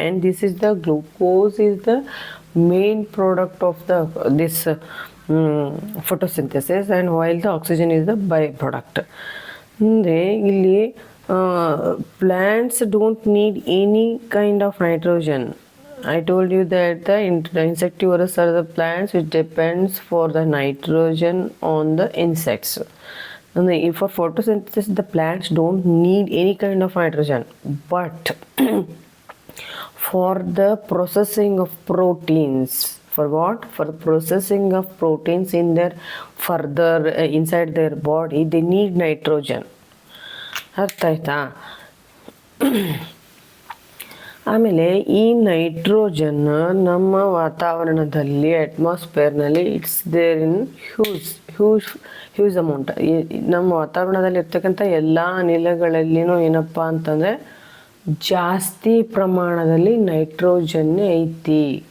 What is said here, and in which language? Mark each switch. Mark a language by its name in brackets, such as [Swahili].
[English] And this is the glucose is the main product of this photosynthesis and while the oxygen is the by product. [Kannada] ಅಂದರೆ ಇಲ್ಲಿ [English] Plants don't need any kind of nitrogen. I told you that the insectivorous are the plants which depends for the nitrogen on the insects. And for photosynthesis, the plants don't need any kind of nitrogen. But for the processing of proteins, for what? For the processing of proteins in their further inside their body, they need nitrogen. [Kannada] ಅರ್ಥ ಆಯ್ತಾ? ಆಮೇಲೆ ಈ nitrogen ನಮ್ಮ ವಾತಾವರಣದಲ್ಲಿ ಅಟ್ಮಾಸ್ಫಿಯರ್ನಲ್ಲಿ [English] It's there in huge amount. [Kannada] ನಮ್ಮ ವಾತಾವರಣದಲ್ಲಿ ಇರ್ತಕ್ಕಂಥ ಎಲ್ಲ ಅನಿಲಗಳಲ್ಲಿನೂ ಏನಪ್ಪ ಅಂತಂದರೆ ಜಾಸ್ತಿ ಪ್ರಮಾಣದಲ್ಲಿ ನೈಟ್ರೋಜನ್ನೇ ಐತಿ.